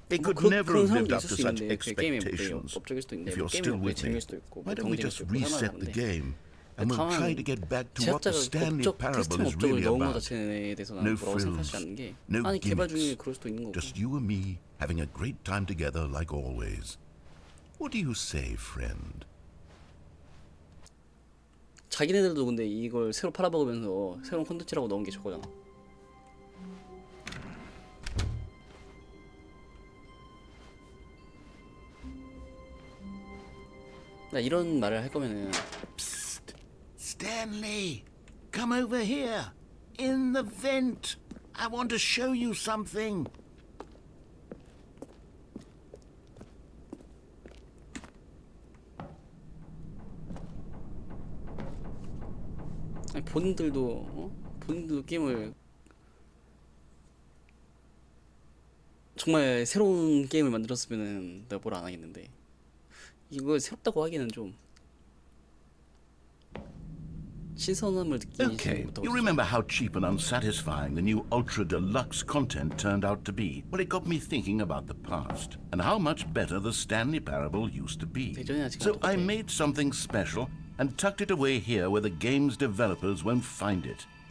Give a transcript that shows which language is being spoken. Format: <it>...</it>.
<en>It could never have lived up to such expectations. If you're still with me, why don't we just reset the game? And we'll try to get back to what the Stanleyparable is really about. No frills, no gimmicks, just you and me having a great time together like always. What do you say, friend?</en> <ko>자기네들도 근데 이걸 새로 팔아먹으면서 새로운 콘텐츠라고 넣은 게 저거잖아. 나 이런 말을 할 거면은</ko> <en>Stanley, come over here. In the vent. I want to show you something.</en> <ko>아니, 본인들도 게임을 정말 새로운 게임을 만들었으면은 내가 뭘 안 하겠는데 이걸 새롭다고 하기는 좀 신선함을 느끼지</ko> <en>Okay,</en> <ko>못하고</ko> <en>you remember how cheap and unsatisfying the new Ultra Deluxe content turned out to be? Well, it got me thinking about the past and how much better the Stanleyparable used to be. So I made something special and tucked it away here where the game's developers won't find it.</en>